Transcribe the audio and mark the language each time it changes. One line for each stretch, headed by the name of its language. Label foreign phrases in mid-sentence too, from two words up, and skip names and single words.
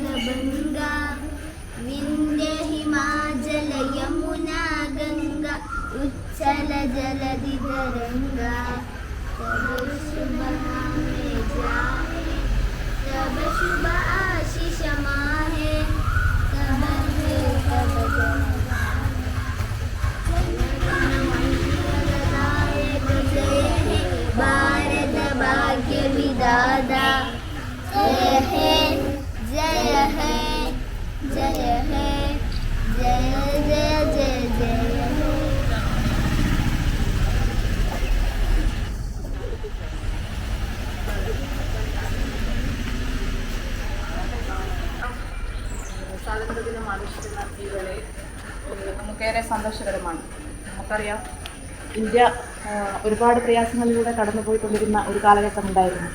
Bangla: বঙ্গ, বিন্ধ্য, হিমাচল, যমুনা, গঙ্গা, উচ্ছল, জলধি, তরঙ্গ, তব শুভ নামে জাগে, তব শুভ আশিষ মাগে, তব হে তব ভারত ভাগ্য বিধাতা, জয় হে জয় হে জয় হে জয় জয় জয় জয় হে.
Malayalam: സ്വാതന്ത്ര്യദിനം ആഘോഷിക്കുന്ന ഈ വേളയിൽ നമുക്കേറെ സന്തോഷകരമാണ്. നമുക്കറിയാം, ഇന്ത്യ ഒരുപാട് പ്രയാസങ്ങളിലൂടെ കടന്നുപോയിക്കൊണ്ടിരുന്ന ഒരു കാലഘട്ടമുണ്ടായിരുന്നു.